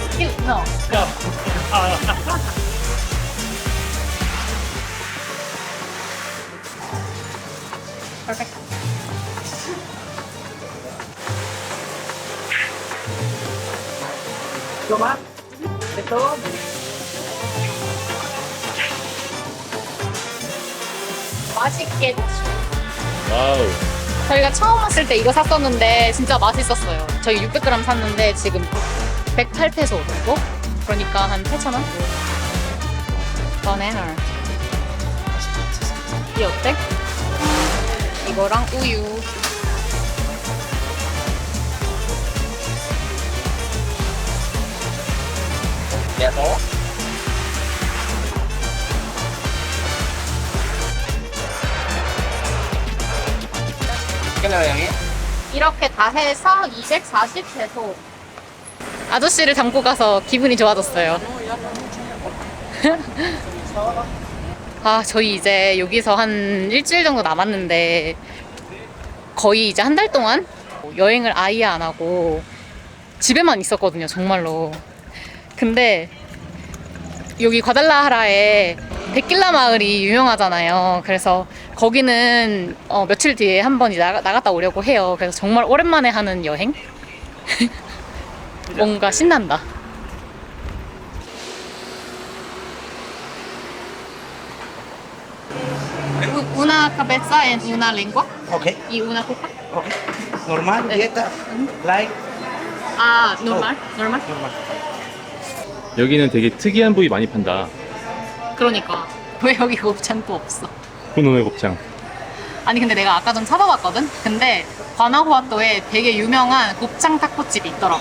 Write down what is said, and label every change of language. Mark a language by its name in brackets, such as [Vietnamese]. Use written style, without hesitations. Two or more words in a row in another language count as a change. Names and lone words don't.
[English] No. Perfect. [Spanish] Toma. ¿Esto? [Korean] 맛있겠죠. 와우. 저희가 처음 왔을 때 이거 샀었는데 진짜 맛있었어요. 저희 600g 샀는데 지금 108페소 정도? 그러니까 한 8,000원? 바나나. 이 어때? 이거랑 우유. [Spanish] Ya todo. ¿Qué le veo bien? [Korean] 이렇게 다 해서 240페소. 아저씨를 담고 가서 기분이 좋아졌어요. 아, 저희 이제 여기서 한 일주일 정도 남았는데 거의 이제 한 달 동안 여행을 아예 안 하고 집에만 있었거든요, 정말로. 근데 여기 과달라하라에 데킬라 마을이 유명하잖아요. 그래서 거기는 며칠 뒤에 한번 나갔다 오려고 해요. 그래서 정말 오랜만에 하는 여행? 뭔가 신난다. [Spanish] Una cabeza en una lengua Ok, y una copa. ok. Normal, dieta, light. 아, normal? normal? Normal. [Korean] 여기는 되게 특이한 부위 많이 판다. 그러니까 왜 여기 곱창도 없어? 후노의 곱창. 아니 근데 내가 아까 좀 찾아봤거든? 근데 과나후아토에 되게 유명한 곱창 타코집이 있더라고.